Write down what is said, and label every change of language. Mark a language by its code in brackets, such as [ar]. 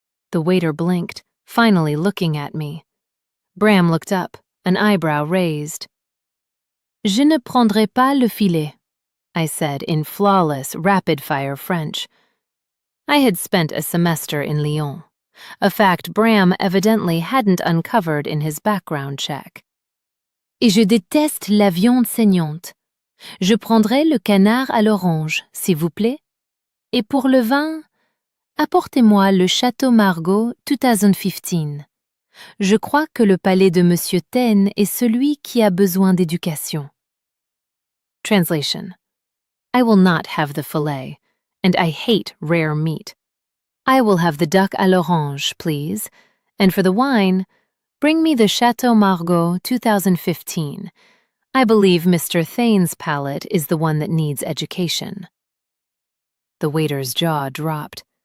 [en] The waiter blinked, finally looking at me. Bram looked up, an eyebrow raised. [fr] "Je ne prendrai pas le filet," [en] I said in flawless, rapid-fire French. I had spent a semester in Lyon, a fact Bram evidently hadn't uncovered in his background check. [fr] "Et je déteste la viande saignante. Je prendrai le canard à l'orange, s'il vous plaît. Et pour le vin, apportez-moi le Château Margaux 2015. Je crois que le palais de Monsieur Taine est celui qui a besoin d'éducation." [en] Translation: I will not have the filet, and I hate rare meat. I will have the duck à l'orange, please, and for the wine, bring me the Château Margaux 2015. I believe Mr. Thane's palate is the one that needs education. The waiter's jaw dropped.